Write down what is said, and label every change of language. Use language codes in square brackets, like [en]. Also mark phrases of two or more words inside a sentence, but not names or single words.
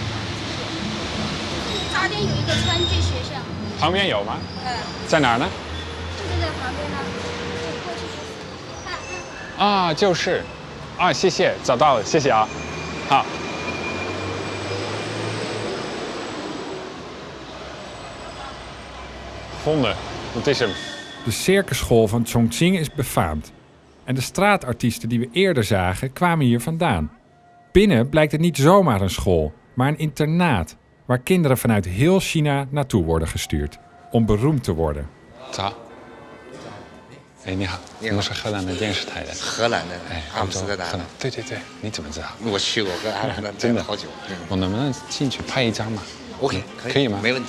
[zh] 这边有一个川剧学校，旁边有吗？在哪儿呢？就是在旁边呢，就过去看。啊，就是，啊，谢谢，找到了，谢谢啊， [nl] 好。Vonden, dat is hem. De circusschool van Chongqing is befaamd. En de straatartiesten die we eerder zagen kwamen hier vandaan. Binnen blijkt het niet zomaar een school, maar een internaat waar kinderen vanuit heel China naartoe worden gestuurd om beroemd te worden. [zh] 早。哎，你好，我们是荷兰的电视台的。荷兰的，阿姆斯特丹。荷兰，对对对，你怎么知道？我去过，跟阿姆斯特丹真的好久。我能不能进去拍一张嘛 OK，可以吗？没问题。